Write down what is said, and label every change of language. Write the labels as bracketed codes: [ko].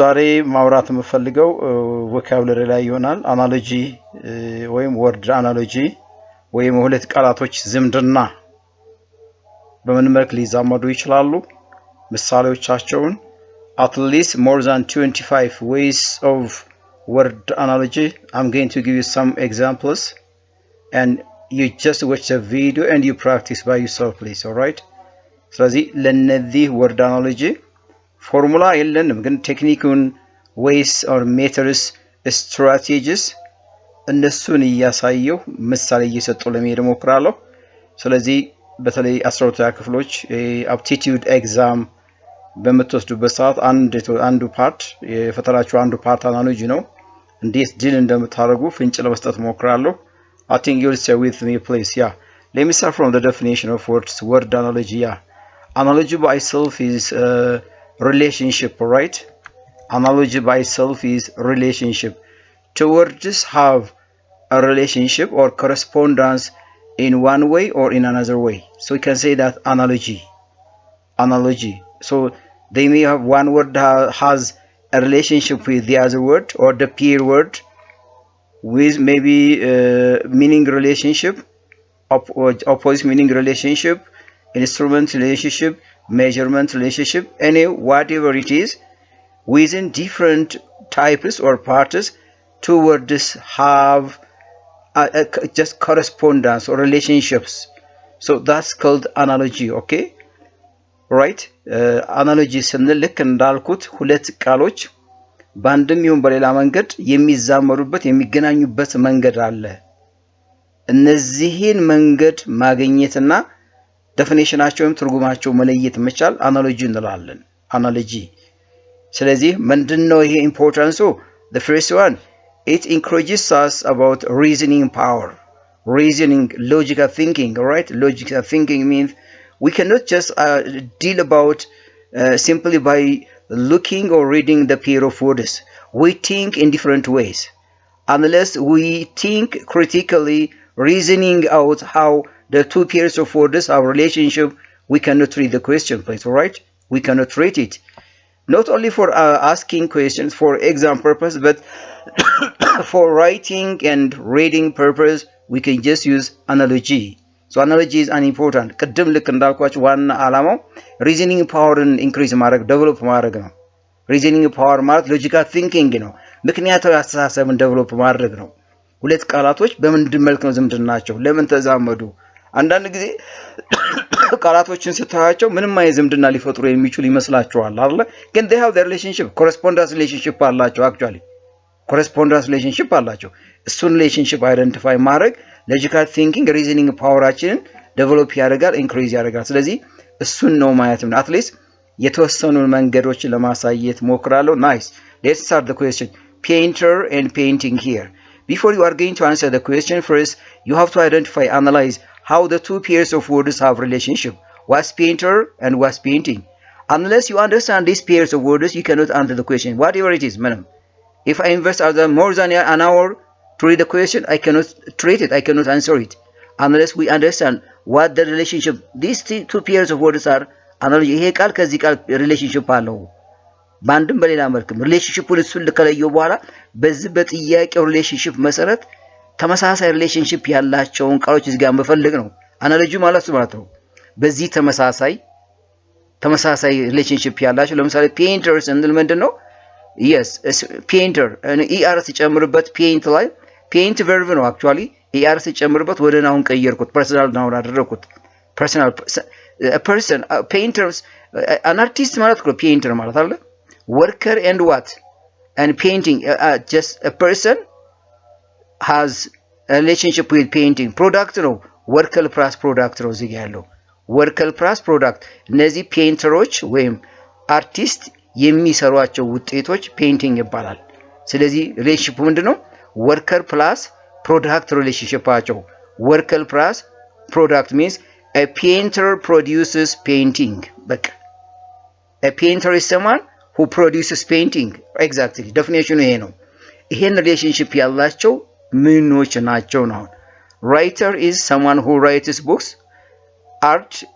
[am] ዛሬ ማውራት የምፈልገው ቮካብለሪ ላይ ይሆናል። አናሎጂ ወይም ወርድ አናሎጂ ወይም ሁለት ቃላቶች ዝምድና በምን መልክ ሊዛመዱ ይችላሉ? ምሳሌዎቻቸውን [en] at least more than 25 ways of word analogy. I'm going to give you some examples and you just watch the video and you practice by yourself, please. All right? [am] ስለዚህ ለነዚህ word analogy ፎርሙላ የለንም ግን ቴክኒኩን ways or methods strategies እነሱን እያሳየው ምሳሌ እየሰጠው ለመሄድ ሞክራለሁ። ስለዚህ በተለይ 12ኛ ክፍሎች aptitude exam በመተወስዱበት ሰዓት አንዱ ፓርት የፈተናችሁ አንዱ ፓርት አናሎጂ ነው። እንዴት ዲል እንደምታደርጉ ፍንጭ ለመስጠት ሞክራለሁ። [en] I think you'll stay with me, please. Yeah, let me start from the definition of word analogy. Yeah, analogy by itself is relationship, right? Analogy by itself is relationship. Two words have a relationship or correspondence in one way or in another way. So we can say that analogy. So they may have one word has a relationship with the other word or the peer word with maybe meaning relationship, opposite meaning relationship, instrument relationship, measurement relationship, any whatever it is, within different types or parts, two words have just correspondence or relationships. So that's called analogy. Okay, right? [am] Analogy ስንል ልክ እንዳልኩት ሁለት ቃሎች በአንድም ይሁን በሌላ መንገድ የሚዛመሩበት የሚገናኙበት መንገድ አለ። እነዚህን መንገድ ማግኘትና definitionaቸውም ትርጉማቸው መለየት መቻል አናሎጂ እንላለን። አናሎጂ ስለዚህ ምንድነው ይሄ ኢምፖርታንሱ? [en] The first one, it encourages us about reasoning power, reasoning, logical thinking. All right, logical thinking means we cannot just deal about simply by looking or reading the pair of words. We think in different ways. Unless we think critically, reasoning out how the two pairs of words have relationship, we cannot read the question, please. All right, we cannot read it. Not only for asking questions for exam purpose, but for writing and reading purpose, we can just use analogy. So analogy is important. [am] ቅድም ልክ እንዳልኳችሁ ዋና ዓላማው reasoning power increase ማድረግ develop ማድረግ ነው። reasoning power ማለት logical thinking ነው። ምክንያታዊ አስተሳሰብን develop ማድረግ ነው። ሁለት ቃላቶች በምንድን መልክ ነው ዝምድናቸው? ለምን ተዛመዱ? አንዳንድ ጊዜ ቃላቶችን ስታያቸው ምንም አይነት ዝምድና ሊፈጥሩ የሚችሉ ይመስላችኋል አይደል? ግን [en] they have the relationship, correspondence relationship [am] አላቸው። actually correspondence relationship አላቸው። እሱን relationship identify ማድረግ logical thinking reasoning ፓወራችንን develop ያደርጋል, increase ያደርጋል። ስለዚህ እሱን ነው ማየት ነው። at least የተወሰኑ መንገዶችን ለማሳየት ሞክራለሁ። [en] nice, let's start the question. Painter and painting here. Before you are going to answer the question, first you have to identify, analyze how the two pairs of words have relationship. What's painter and what's painting? Unless you understand these pairs of words, you cannot answer the question. Whatever it is, madam. If I invest more than an hour to read the question, I cannot treat it, I cannot answer it. Unless we understand what the relationship, these two pairs of words are. [am] Analogy, ይሄ ቃል ከዚህ ቃል relationship አለው። ባንድም በሌላ መልኩም ሪሌሽንሺፑን እሱን ለከለየው በኋላ በዚህ በጥያቄው ሪሌሽንሺፕ መሰረት ተመሳሳይ ሪሌሽንሺፕ ያላቸውን ቃሎች እዚህ ጋር መፈለግ ነው። አናሎጂ ማለት ነው። በዚህ ተመሳሳይ ሪሌሽንሺፕ ያላቸው ለምሳሌ ፔይንተርስ እንል ምንድነው? yes, painter er ሲጨምርበት paint ላይ paint verb ነው actually er ሲጨምርበት ወደ ናውን ቀየርኩት personal ናውን አደረኩት። [en] personal a person, painters, an artist [am] ማለት ነው painter ማለት አይደል? [en] worker and what? And painting, just a person has a relationship with painting. [am] Product ነው worker plus product ነው እዚህ ያለው worker plus product። እነዚህ ፔይንተሮች ወይም አርቲስት የሚሰሯቸው ውጤቶች ፔይንቲንግ ይባላል። ስለዚህ ሪሌሽንሺፑ ምንድነው worker plus product relationship አቸው worker plus product means [en] a painter produces painting [am] በቃ [en] a painter is someone who produces painting [am] exactly definition ይሄ ነው ይሄን ሪሌሽንሺፕ ያላቸው ምኖች ናቸው ነው [en] writer is someone who writes books art